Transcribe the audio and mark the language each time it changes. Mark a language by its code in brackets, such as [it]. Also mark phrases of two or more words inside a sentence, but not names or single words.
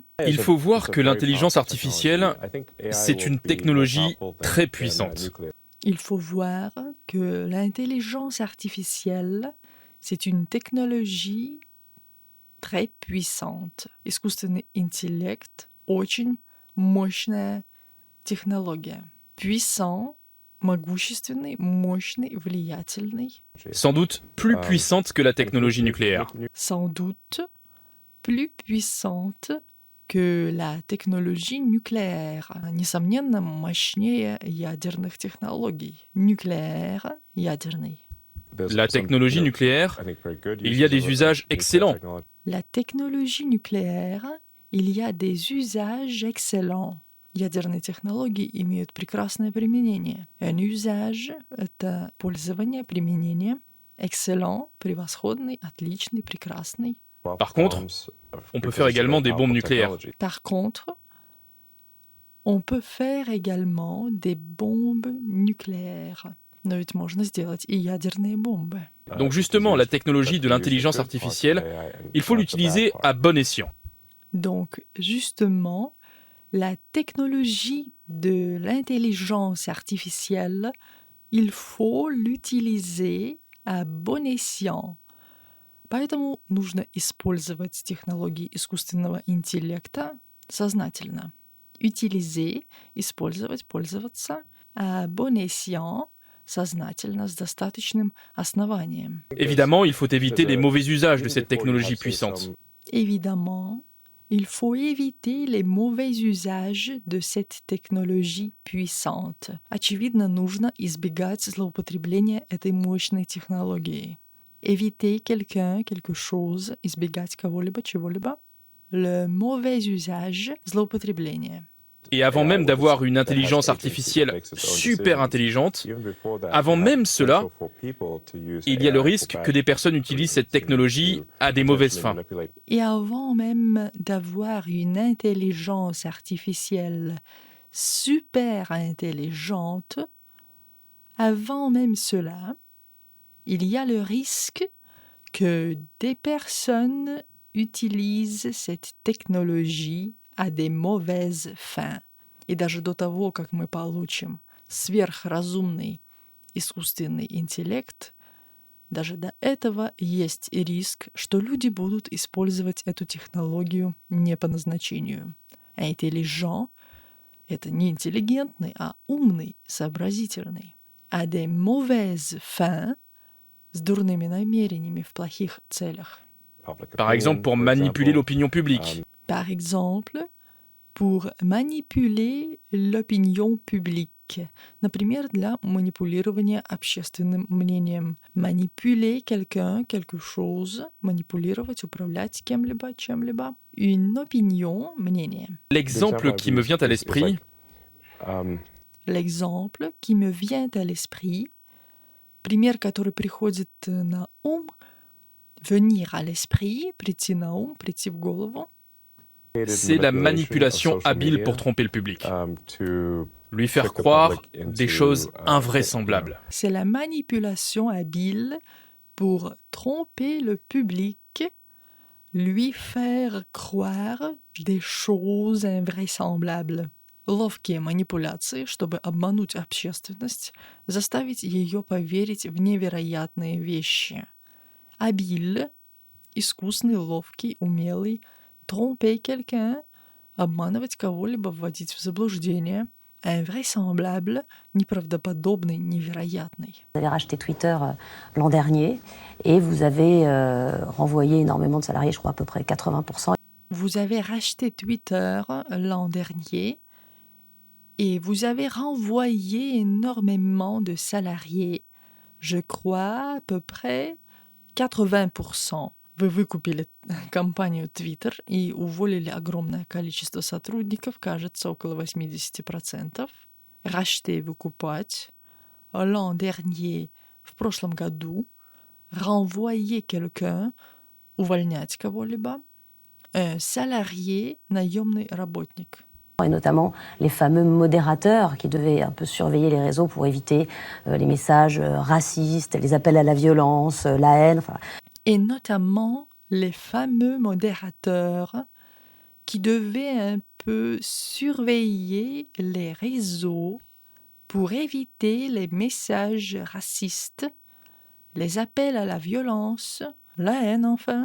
[fr] Il faut voir que l'intelligence artificielle, c'est une technologie très puissante. Il faut voir que l'intelligence artificielle, c'est une technologie très puissante. [ru] Искусственный интеллект — очень мощная технология. Puissant, могущественный, мощный, влиятельный. [fr] Sans doute plus puissante que la technologie nucléaire. Sans doute plus puissante que la technologie nucléaire. [ru] Несомненно, мощнее ядерных технологий. Nucléaire, ядерный. [fr] La technologie nucléaire, il y a des usages excellents. La technologie nucléaire, il y a des usages excellents. [ru] Ядерные технологии имеют прекрасное применение. [fr] Un usage — [ru] это пользование, применение. Excellent — превосходный, отличный, прекрасный. [fr] Par contre, on peut faire également des bombes nucléaires. Par contre, on peut faire également des bombes nucléaires. [ru] Но ведь можно сделать и ядерные бомбы. [fr] Donc justement, la technologie de l'intelligence artificielle, il faut l'utiliser à bon escient. Donc justement, la technologie de l'intelligence artificielle, il faut l'utiliser à bon escient. [ru] Поэтому нужно использовать технологии искусственного интеллекта сознательно. Utiliser, использовать, пользоваться, [fr] à bon escient, [ru] сознательно, с достаточным основанием. [fr] Évidemment, il faut éviter les mauvais usages de cette technologie puissante. Évidemment, il faut éviter les mauvais usages de cette technologie puissante. [ru] Очевидно, нужно избегать злоупотребления этой мощной технологией. [fr] Éviter quelqu'un, quelque chose, [ru] избегать кого-либо, чего-либо. [fr] Le mauvais usage, злоупотребление. Et avant même d'avoir une intelligence artificielle super intelligente, avant même cela, il y a le risque que des personnes utilisent cette technologie à des mauvaises fins. Et avant même d'avoir une intelligence artificielle super intelligente, avant même cela, il y a le risque que des personnes utilisent cette technologie à des mauvaises fins. [ru] И даже до того, как мы получим сверхразумный искусственный интеллект, даже до этого есть риск, что люди будут использовать эту технологию не по назначению. Intelligent — это не интеллигентный, а умный, сообразительный. [fr] À des mauvaises fins, [ru] с дурными намерениями в плохих целях. [fr] Par exemple, pour manipuler l'opinion publique. Par exemple, pour manipuler l'opinion publique. [ru] Например, для манипулирования общественным мнением. [fr] Manipuler quelqu'un, quelque chose, [ru] манипулировать, управлять кем-либо, чем-либо. [fr] Une opinion, мнение. L'exemple qui me vient à l'esprit, L'exemple qui me vient à l'esprit, [ru] пример, который приходит на ум, [fr] venir à l'esprit, [ru] прийти на ум, прийти в голову, [fr] c'est la manipulation habile pour tromper le public. Lui faire croire des choses invraisemblables. c'est la manipulation habile pour tromper le public, lui faire croire des choses invraisemblables. [ru] Ловкие манипуляции, чтобы обмануть общественность, заставить ее поверить в невероятные вещи. Habile — искусный, ловкий, умелый. [fr] Tromper quelqu'un — [ru] обманывать кого-либо, вводить в заблуждение. Invraisemblable — неправдоподобный, невероятный. [fr] Vous avez racheté Twitter l'an dernier et vous avez renvoyé énormément de salariés, je crois à peu près 80%. Vous avez racheté Twitter l'an dernier et vous avez renvoyé énormément de salariés, je crois à peu près 80%. [ru] Вы выкупили компанию Twitter и уволили огромное количество сотрудников, кажется, около 80%. Racheter — выкупать. [fr] L'an dernier — [ru] в прошлом году. [fr] Renvoyer quelqu'un — [ru] увольнять кого-либо. Salarié — наемный работник. [fr] Et notamment les fameux modérateurs qui devaient un peu surveiller les réseaux pour éviter les messages racistes, les appels à la violence, la haine. Enfin. Et notamment les fameux modérateurs qui devaient un peu surveiller les réseaux pour éviter les messages racistes, les appels à la violence, la haine enfin.